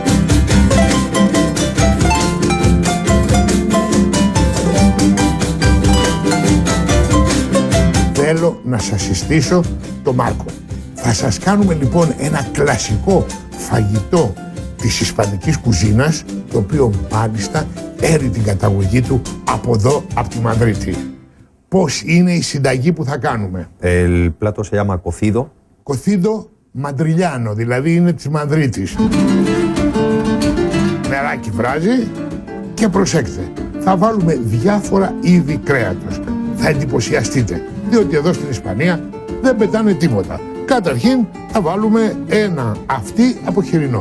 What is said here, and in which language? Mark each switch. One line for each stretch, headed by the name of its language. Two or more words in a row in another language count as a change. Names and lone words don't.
Greek: Θέλω να σας συστήσω το Μάρκο. Θα σας κάνουμε λοιπόν ένα κλασικό φαγητό της ισπανικής κουζίνας, το οποίο μάλιστα έρει την καταγωγή του από εδώ, από τη Μαδρίτη. Πώς είναι η συνταγή που θα κάνουμε?
Spanish: El plato se llama cocido. Cocido madrileño,
Greek: δηλαδή είναι της Μαδρίτης. Νεράκι βράζει και προσέξτε, θα βάλουμε διάφορα είδη κρέατος. Θα εντυπωσιαστείτε, διότι εδώ στην Ισπανία δεν πετάνε τίποτα. Καταρχήν θα βάλουμε ένα αυτί από χοιρινό.